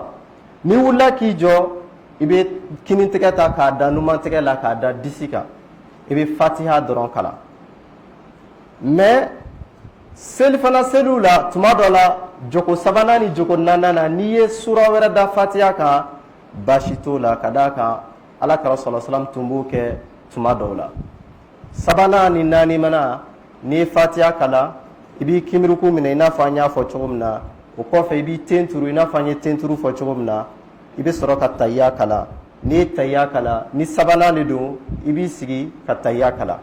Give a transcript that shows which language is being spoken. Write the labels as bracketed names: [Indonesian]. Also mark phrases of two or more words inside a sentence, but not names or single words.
[Bambara] N'i wulila k'i jɔ i bɛ kini tɛgɛ ta k'a da numan tɛgɛ la k'a da disi kan, i bɛ fatiha dɔrɔn kalan. Mais selifana seliw la tuma dɔ la jɔko sabanan ni jɔko naaninan n'i ye sura wɛrɛ da fatiha kan baasi t'o la ka d'a kan alakira [Arabic] sallallahu alaihi wasallam [Bambara] tun b'o kɛ tuma dɔw la. Sabanan ni naani mana n'i ye fatiha kalan i b'i kimiruku minɛ i n'a fɔ an y'a fɔ cogo min na, o kɔfɛ i b'i ten turu i n'a fɔ an ye ten turu fɔ cogo min na, i bɛ sɔrɔ ka tahiya kalan. N'i ye tahiya kalan ni sabanan de don i b'i sigi ka tahiya kalan.